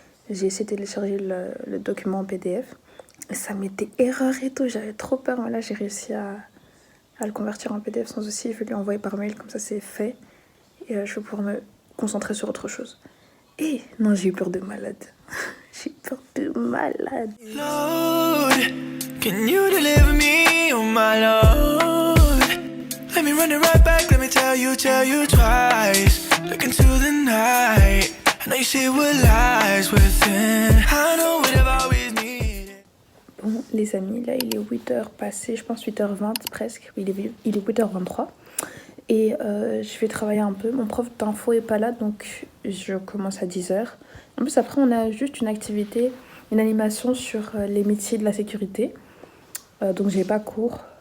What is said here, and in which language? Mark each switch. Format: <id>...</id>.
<fr>J'ai essayé de télécharger le document en PDF et ça mettait erreur et tout. J'avais trop peur, mais là j'ai réussi à le convertir en PDF sans souci. Je vais lui envoyer par mail, comme ça c'est fait. Et je vais pouvoir me concentrer sur autre chose. Et non, j'ai eu peur de malade. J'ai eu peur de malade.</fr> <en>Lord, can you deliver me, oh my Lord? Let me run it right back, let me tell you twice. Look into the night, I know you see what lies within. I know what I've always needed.</en> <fr>Bon, les amis, là il est 8h passé, je pense 8h20 presque. Il est 8h23. Et je vais travailler un peu. Mon prof d'info est pas là, donc je commence à 10h. En plus, après, on a juste une activité, une animation sur les métiers de la sécurité. Donc, j'ai pas cours.</fr>